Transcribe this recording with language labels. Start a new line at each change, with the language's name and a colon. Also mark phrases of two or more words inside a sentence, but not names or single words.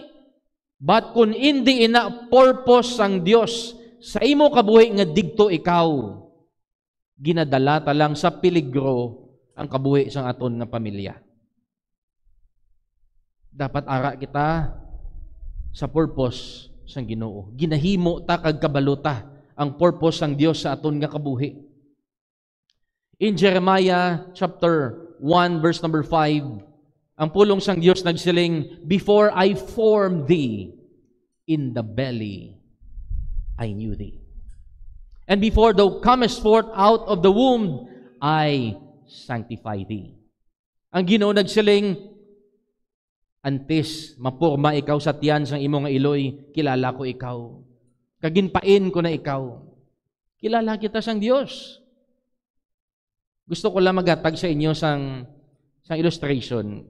Hiligaynon: But kung hindi ina purpose sang Dios sa imo kabuhi nga digto ikaw, ginadala ta lang sa peligro ang kabuhi sang aton nga pamilya. Dapat ara kita sa purpose sang Ginoo. Ginahimo ta kag kabaluta ang purpose sang Dios sa aton nga kabuhi.
English: In Jeremiah chapter 1 verse number 5,
Hiligaynon: ang pulong sang Dios nagsiling,
English: before I formed thee in the belly, I knew thee. And before thou comest forth out of the womb, I sanctify thee.
Hiligaynon: Ang Ginoo nagsiling, antes mapurma ikaw sa tiyan sang imo nga iloy, kilala ko ikaw. Kaginpain ko na ikaw. Kilala kita sang Dios. Gusto ko lang magatag sa inyo sang illustration.